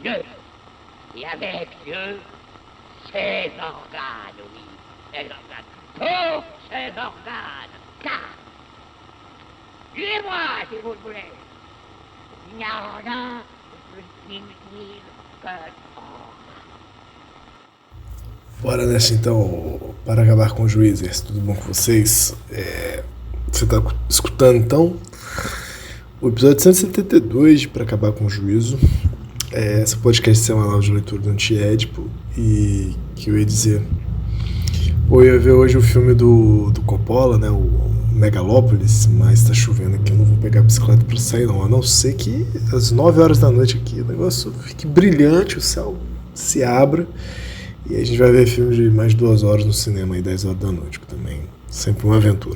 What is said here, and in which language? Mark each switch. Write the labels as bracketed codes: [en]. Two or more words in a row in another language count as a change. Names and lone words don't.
[fr] Dieu, et avec Dieu, ses organes, oui, ses organes, tous ses organes, car, tuez-moi si vous le voulez, il n'y a rien de plus inutile que [pt] Bora nessa então, para acabar com os juízes, tudo bom com vocês? Você tá escutando então o episódio 172 de Para Acabar com o Juízo. Esse podcast semanal de leitura do Antiédipo, e que eu ia dizer, eu ia ver hoje o filme do Coppola, né, o Megalópolis, mas tá chovendo aqui, eu não vou pegar a bicicleta pra sair não, a não ser que às 9 horas da noite aqui o negócio fique brilhante, o céu se abra, e a gente vai ver filme de mais de 2 horas no cinema aí, 10 horas da noite, que também sempre uma aventura.